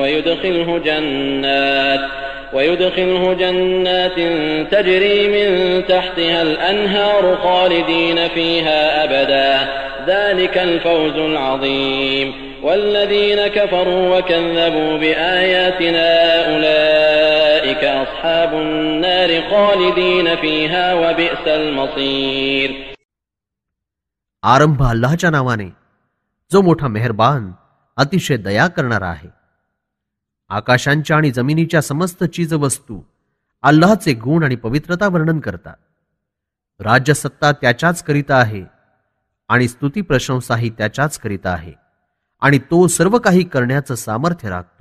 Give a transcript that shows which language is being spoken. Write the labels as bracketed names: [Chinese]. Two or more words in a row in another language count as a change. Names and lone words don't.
[Arabic] ويدخله جنات تجري من تحتها الأنهار خالدين فيها أبدا ذلك الفوز العظيم والذين كفروا وكذبوا بآياتنا أولئك أصحاب النار خالدين فيها وبئس المصير. [Marathi] आरंभ अल्लाहच्या नावाने जो मोठा मेहरबान अतिशय दया करणारा आहे. आकाशांच्या आणि जमिनीच्या समस्त चीजवस्तू अल्लाहचे गुण आणि पवित्रता वर्णन करतात. राज्यसत्ता त्याच्याच करिता आहे आणि स्तुती प्रशंसाही त्याच्याच करिता आहे आणि तो सर्व काही करण्याचं सामर्थ्य राखतो.